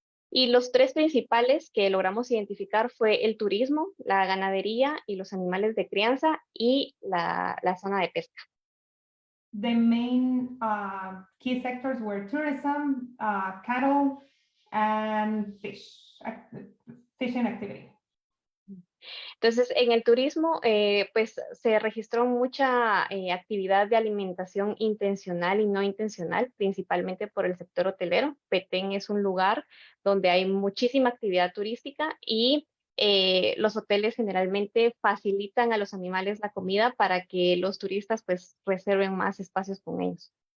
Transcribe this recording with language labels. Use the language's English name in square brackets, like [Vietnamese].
[Spanish] Y los 3 principales que logramos identificar fue el turismo, la ganadería y los animales de crianza, y la zona de pesca. [English] The main key sectors were tourism, cattle, and fishing activity. [Spanish] Entonces, en el turismo, pues se registró mucha actividad de alimentación intencional y no intencional, principalmente por el sector hotelero. Petén es un lugar donde hay muchísima actividad turística, y los hoteles generalmente facilitan a los animales la comida para que los turistas pues reserven más espacios con ellos.